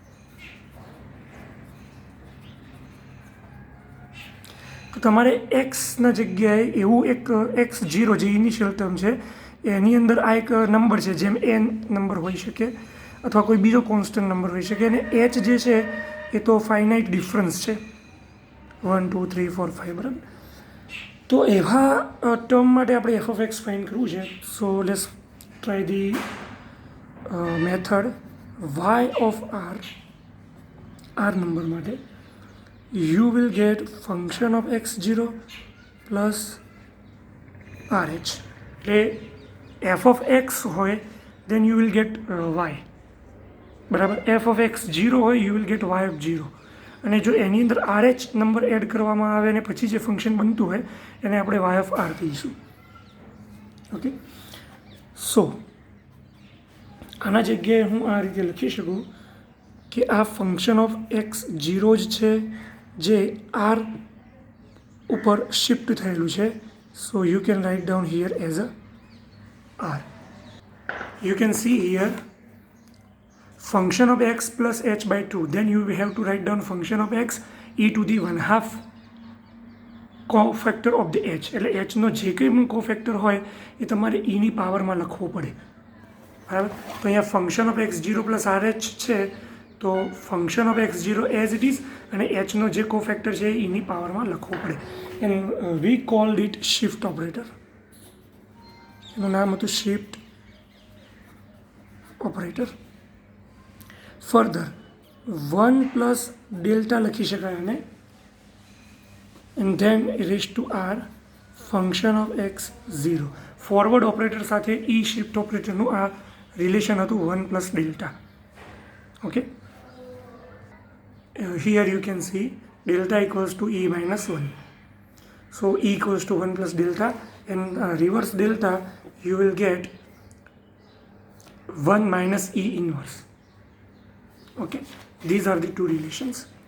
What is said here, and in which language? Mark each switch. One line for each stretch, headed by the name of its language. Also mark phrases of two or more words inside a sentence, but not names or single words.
Gujarati: તો તમારે એક્સના જગ્યાએ એવું એક x0 જે
English: initial term
Gujarati: છે એની અંદર આ એક નંબર છે, જેમ
English: n number
Gujarati: હોઈ શકે અથવા કોઈ બીજો
English: constant number
Gujarati: હોઈ શકે, અને એચ જે છે એ તો
English: finite difference
Gujarati: છે, 1 2 3 4 5, બરાબર. તો એવા ટર્મ માટે આપણે
English: f of x
Gujarati: ફાઇન્ડ કરવું છે.
English: so let's try the method y of r number માટે you will get function of x0 plus rh. એટલે f of x હોય then you will get y, બરાબર. f of x0 હોય you will get y of 0,
Gujarati: અને જો એની અંદર rh નંબર એડ કરવામાં આવે અને પછી જે ફંક્શન બનતું હોય એને આપણે
English: y of r
Gujarati: કહીશું.
English: okay, so
Gujarati: આના જગ્યાએ હું આ રીતે લખી શકું કે આ
English: function of x0
Gujarati: જ છે જે આર ઉપર શિફ્ટ થયેલું છે.
English: So you can write down here as a r. you can see here function of x plus h by 2, then you have to write down function of x e to the 1/2 cofactor of the h.
Gujarati: એટલે h નો જે કંઈ પણ કોફેક્ટર હોય એ તમારે eની પાવરમાં લખવો પડે, બરાબર. તો અહીંયા
English: function of x0 plus r h
Gujarati: છે, તો
English: function of x0 as it is,
Gujarati: અને એચનો જે કોફેક્ટર છે એ eની પાવરમાં લખવો પડે.
English: And we called it shift operator.
Gujarati: એનું નામ હતું
English: shift operator. further 1 plus delta
Gujarati: લખી શકાય અને
English: and then raise to r function of x0. forward operator
Gujarati: સાથે ઈ શિફ્ટ ઓપરેટરનું આ રિલેશન હતું
English: 1 plus delta. ઓકે, here you can see delta equals to e minus 1. So e equals to 1 plus delta, and reverse delta you will get 1 minus E inverse. Okay, these are the two relations.